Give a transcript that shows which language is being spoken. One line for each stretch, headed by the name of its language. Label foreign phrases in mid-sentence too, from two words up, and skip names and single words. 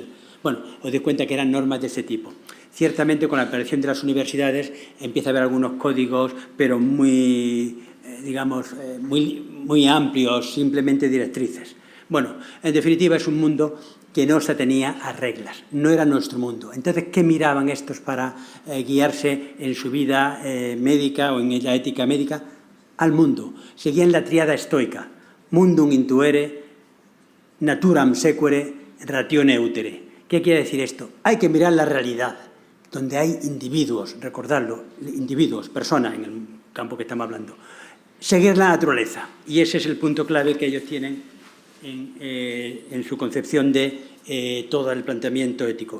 Spanish: Bueno, os dais cuenta que eran normas de ese tipo. Ciertamente, con la aparición de las universidades empieza a haber algunos códigos, pero muy, digamos, muy amplios, simplemente directrices. Bueno, en definitiva, es un mundo que no se atenía a reglas, no era nuestro mundo. Entonces, ¿qué miraban estos para guiarse en su vida médica o en la ética médica? Al mundo. Seguían la tríada estoica:
Latin: mundum intuere, naturam sequere, ratione utere.
Spanish: ¿Qué quiere decir esto? Hay que mirar la realidad, donde hay individuos, recordadlo, individuos, personas en el campo que estamos hablando. Seguir la naturaleza, y ese es el punto clave que ellos tienen en su concepción de todo el planteamiento ético.